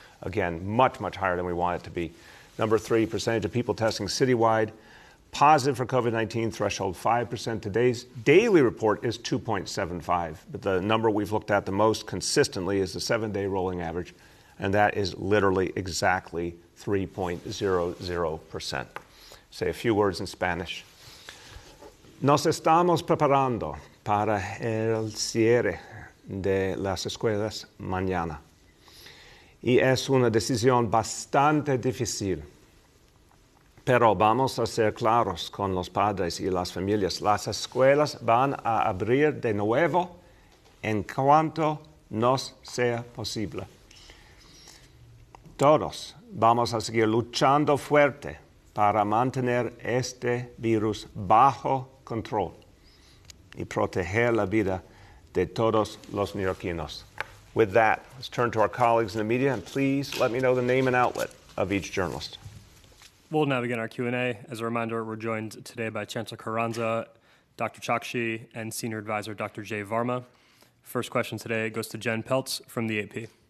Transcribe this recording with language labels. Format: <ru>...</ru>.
<en>Again, much, much higher than we want it to be. Number 3, percentage of people testing citywide, positive for COVID-19, threshold 5%. Today's daily report is 2.75, but the number we've looked at the most consistently is the 7-day rolling average, and that is literally exactly 3.00%. Say a few words in Spanish.</en> <es>Nos estamos preparando para el cierre de las escuelas mañana. Y es una decisión bastante difícil. Pero vamos a ser claros con los padres y las familias. Las escuelas van a abrir de nuevo en cuanto nos sea posible. Todos vamos a seguir luchando fuerte para mantener este virus bajo control y proteger la vida de todos los neoyorquinos.</es> <en>With that, let's turn to our colleagues in the media, and please let me know the name and outlet of each journalist. We'll now begin our Q&A. As a reminder, we're joined today by Chancellor Carranza, Dr. Chakshi, and Senior Advisor Dr. Jay Varma. First question today goes to Jen Peltz from the AP.</en>